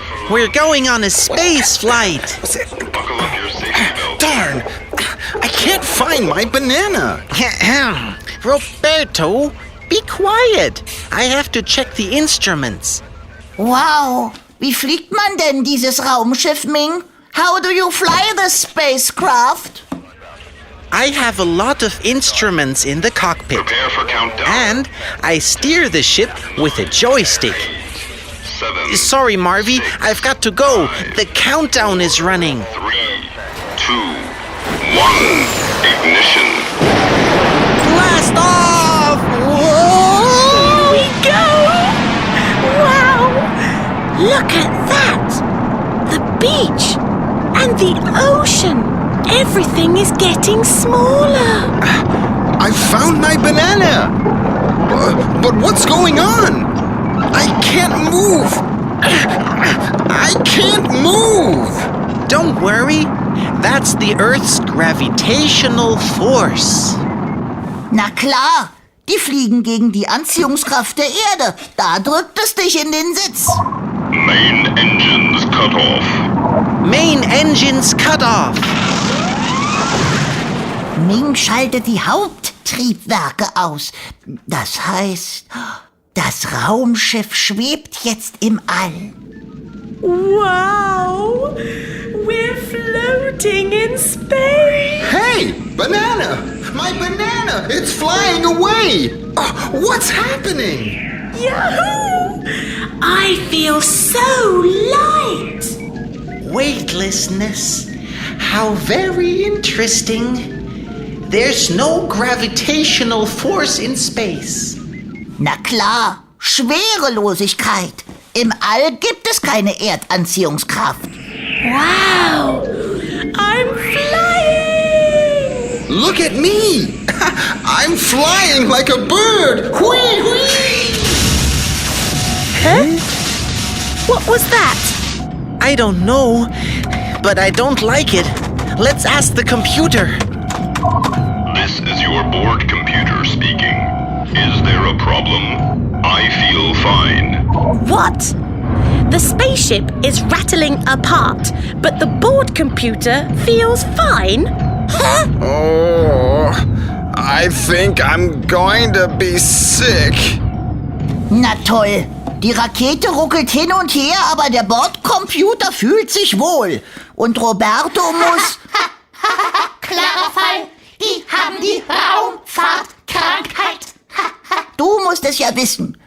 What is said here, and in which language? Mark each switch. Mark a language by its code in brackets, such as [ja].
[en] We're going on a space flight. Buckle up your safety belt. Darn! I can't find my banana! Roberto, be quiet. I have to check the instruments. [de] Wow, wie fliegt man denn dieses Raumschiff, Ming? [en] How do you fly the spacecraft? I have a lot of instruments in the cockpit. Prepare for countdown. And I steer the ship with a joystick. 7, Sorry, Marvi, I've got to go. The countdown is running. 3, 2, 1. Ignition. Blast off! Here we go! Wow! Look at that! The beach and the ocean. Everything is getting smaller. I found my banana! But what's going on? I can't move! I can't move! Don't worry, that's the Earth's gravitational force. [de] Na klar, die fliegen gegen die Anziehungskraft der Erde. Da drückt es dich in den Sitz. [en] Main engines cut off. Main engines cut off. [de] Ming schaltet die Haupttriebwerke aus. Das heißt, das Raumschiff schwebt jetzt im All. [en] Wow! We're floating in space. Hey! Banana! My banana! It's flying away! What's happening? Yahoo! I feel so light. Weightlessness. How very interesting. There's no gravitational force in space. [de] Na klar, Schwerelosigkeit. Im All gibt es keine Erdanziehungskraft. [en] Wow! I'm flying! Look at me! I'm flying like a bird! Whee, whee! Huh? What was that? I don't know, but I don't like it. Let's ask the computer. This is your board computer speaking. Is there a problem? I feel fine. What? The spaceship is rattling apart, but the board computer feels fine? Huh? Oh, I think I'm going to be sick. [de] Na toll, die Rakete ruckelt hin und her, aber der Bordcomputer fühlt sich wohl. Und Roberto muss... Klarer Fall. Die haben die Raumfahrtkrankheit. Du musst es ja wissen.